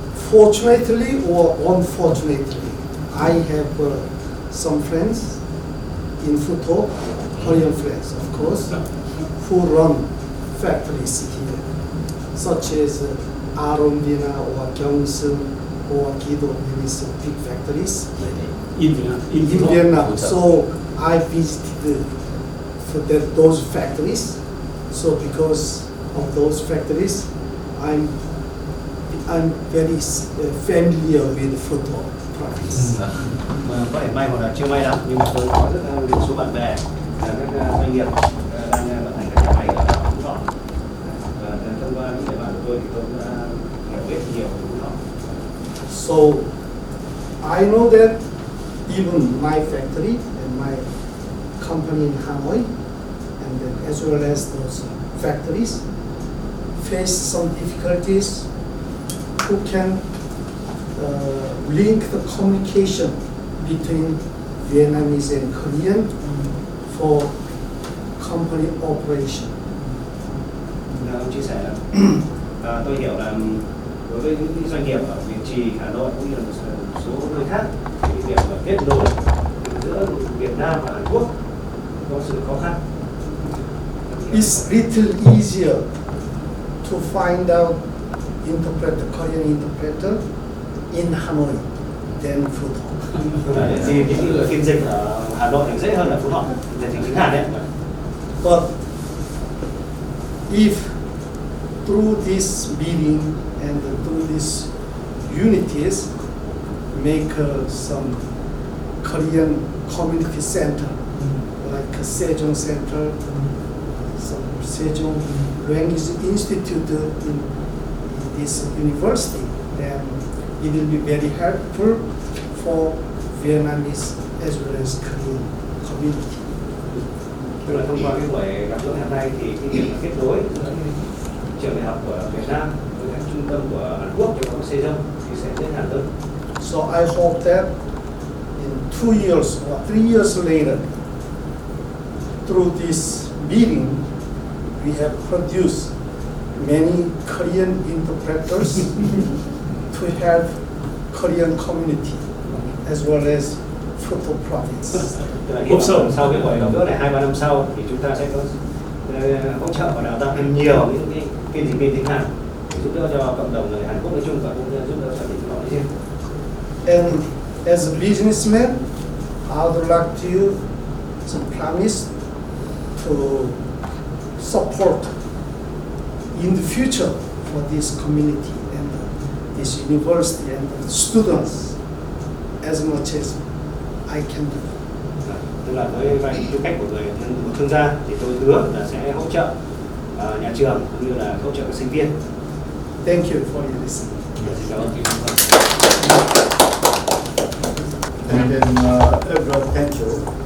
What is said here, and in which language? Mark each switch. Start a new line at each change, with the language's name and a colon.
English: Fortunately or unfortunately, I have some friends in Phuto, Korean friends, of course, who run factories here, such as Arondina or Gyeongseong or Kido, these big factories In Vietnam. in Vietnam. So I visited those factories. So because of those factories, I'm very familiar with Phuto province.
Vietnamese: Có thể may hoặc là chưa may lắm, nhưng mà tôi có rất nhiều số bạn bè là các doanh nghiệp đang vận hành các nhà máy ở đảo Phú Thọ. Và thông qua những người bạn của tôi thì tôi cũng đã hiểu biết nhiều về Phú Thọ.
English: So I know that even my factory and my company in Hanoi, and then as well as those factories, face some difficulties. Who can link the communication between Vietnamese and Korean for company operation?
Vietnamese: Ông chia sẻ là tôi hiểu là đối với những doanh nghiệp ở Việt Trì, Hà Nội cũng như là một số nơi khác, thì việc kết nối giữa Việt Nam và Hàn Quốc có sự khó khăn.
English: It's little easier to find out Korean interpreter in Hanoi than Phú Thọ.
Vietnamese: Thì những người phiên dịch ở Hà Nội thì dễ hơn là Phú Thọ, dịch tiếng Hàn đấy.
English: But if through this meeting and through these unities make some Korean community center, like a Sejong Center, some Sejong Language Institute in this university, then it will be very helpful for Vietnamese as well as Korean community.
Vietnamese: Tức là thông qua cái buổi gặp gỡ hôm nay thì cái việc kết nối giữa trường đại học của Việt Nam với các trung tâm của Hàn Quốc trong các Sejong thì sẽ dễ dàng hơn.
English: So I hope that in 2 years or 3 years later, through this meeting, we have produced many Korean interpreters to help Korean community as well as Phuto province.
Vietnamese: Tức là hy vọng sau cái buổi gặp gỡ này 2-3 năm sau thì chúng ta sẽ có hỗ trợ và đào tạo thêm nhiều những cái phiên dịch viên tiếng Hàn để giúp đỡ cho cộng đồng người Hàn Quốc nói chung và cũng giúp đỡ cho tỉnh Phú Thọ nói riêng.
English: And as a businessman, I would like to promise to support in the future for this community and this university and the students as much as I can do.
Vietnamese: Tức là với vai tư cách của một thương gia thì tôi hứa là sẽ hỗ trợ nhà trường cũng như là hỗ trợ các sinh viên.
English: Thank you for your listening.
Vietnamese: Xin cảm ơn.
English: And then everyone, thank you.